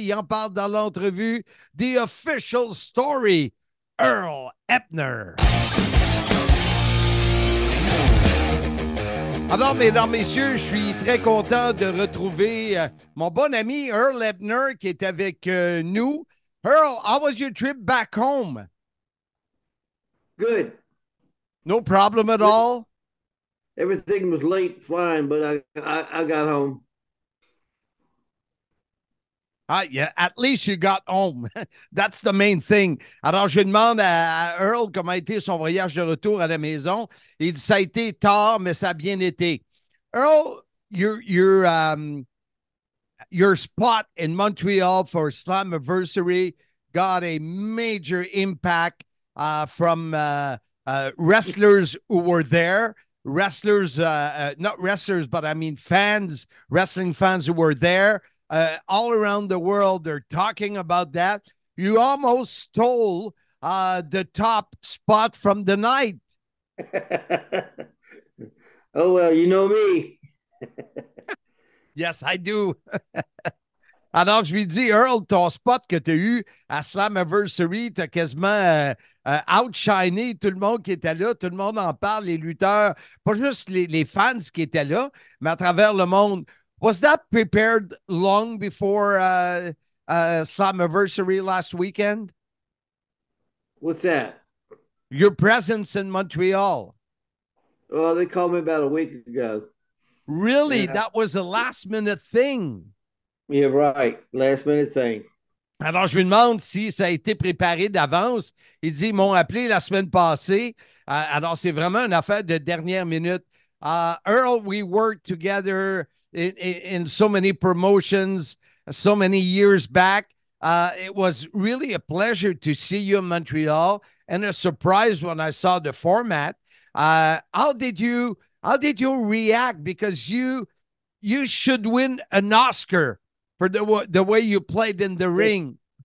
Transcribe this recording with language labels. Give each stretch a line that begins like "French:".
French: Il en parle dans l'entrevue.
English: The Official Story,
French: Earl Hebner. Alors, mesdames, messieurs, je suis très content de retrouver mon bon ami Earl Hebner qui est avec nous.
English: Earl, how was your trip back home? Good. No problem at all? Everything was late flying, but I got home. Yeah, at least you got home. That's the main thing.
French: Alors, je demande à Earl comment a été son voyage de retour à la maison. Il dit ça a été tard, mais ça a bien été.
English: Earl, your spot in Montreal for Slammiversary got a major impact from wrestlers who were there. Wrestlers, not wrestlers, but I mean fans, wrestling fans who were there. All around the world, they're talking about that. You almost stole the top spot from the night. Oh, well, you know me. Yes, I do.
French: Alors, je lui dis, Earl, ton spot que tu as eu à Slammiversary, tu as quasiment outshiné tout le monde qui était là. Tout le monde en parle, les lutteurs, pas juste les fans qui étaient là, mais à travers le monde.
English: Was that prepared long before Slammiversary last weekend? What's that? Your presence in Montreal. Oh, they called me about a week ago. Really? Yeah. That was a last-minute thing. Yeah, right. Last-minute thing.
French: Alors, je lui demande si ça a été préparé d'avance. Il dit, ils m'ont appelé la semaine passée. Alors, c'est vraiment une affaire de dernière minute.
English: Earl, we worked together in so many promotions, so many years back. It was really a pleasure to see you in Montreal and a surprise when I saw the format. How did you react? Because you should win an Oscar for the way you played in the ring.